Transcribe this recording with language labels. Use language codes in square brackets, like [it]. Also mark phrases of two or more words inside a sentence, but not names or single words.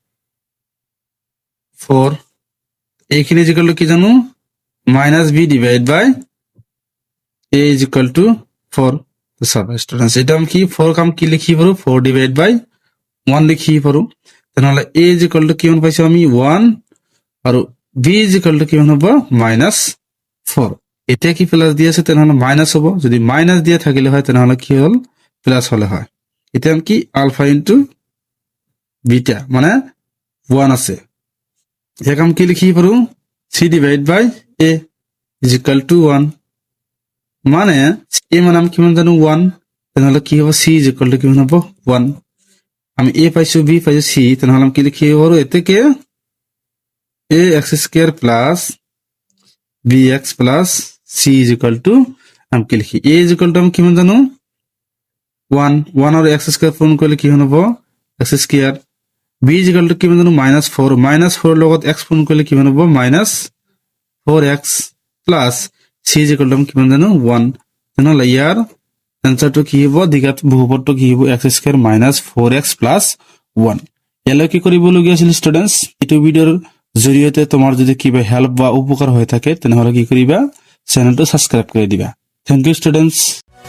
[as] 4 এইখিনি [en] is equal to [as] কি জানো -b [en] divide by a is equal to [as] 4 তো সব স্টুডেন্টস এটা আমি কি 4 কাম কি লিখি পারো 4 [en] divide by [as] 1 লিখি পারো তাহলে a [en] is equal to [as] কিমান পাইছো আমি 1 আর b [en] is equal to [as] কিমান হবে -4 এটা কি প্লাস দিয়ে আছে তাহলে মাইনাস হবে যদি মাইনাস দিয়ে থাকিলে হয় তাহলে কি হল প্লাস হলে হয় এটা আমি কি [en] alpha into beta [as] মানে 1 আছে এটা কাম কি লিখি পারো c [en] divide by a is equal to [as] 1 মানে a মানে আমি কিমান জানো 1 তাহলে কি হবে c [en] is equal to [as] কিমান হবে 1 আমি a পাইছো b পাইছো c তাহলে আমি কি লিখি পারো এটাকে ax [en] square plus bx plus c is equal to [as] আমি কি লিখি [en] a is equal to [as] আমি কিমান জানো 1 আর x স্কয়ার পূরণ করলে কি হবে [en] x square b is equal to [as] কিমান জানো -4 লগত x পূরণ করলে কি হবে [en] -4x plus c is equal to [as] আমি কিমান জানো 1 তাহলে ইয়ার আনসারটো কি হ'ব দ্বিঘাত বহুপদটো কি হ'ব [en] x square -4x plus 1 [as] এলো কি কৰিবলগীয়া আছিল স্টুডেন্টস এইটো ভিডিওৰ জৰিয়তে তোমাৰ যদি কিবা হেল্প বা উপকাৰ হৈ থাকে তেনেহলে কি কৰিবা [en] channelটো subscribe [as] কৰি দিবা [en] thank you students